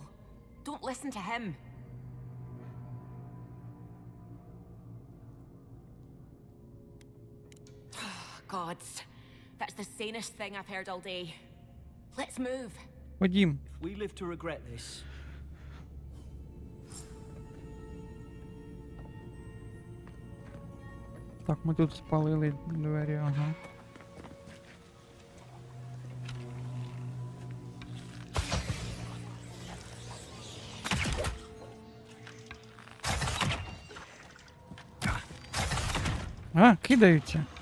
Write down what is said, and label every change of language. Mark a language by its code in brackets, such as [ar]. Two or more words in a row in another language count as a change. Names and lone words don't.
[en] Don't listen to him. Gods, that's the sanest thing I've heard all day. Let's move. [uk] Ходім. [en] If we live to regret this, [uk] Так, ми тут спалили двері, ага. А, кидаються.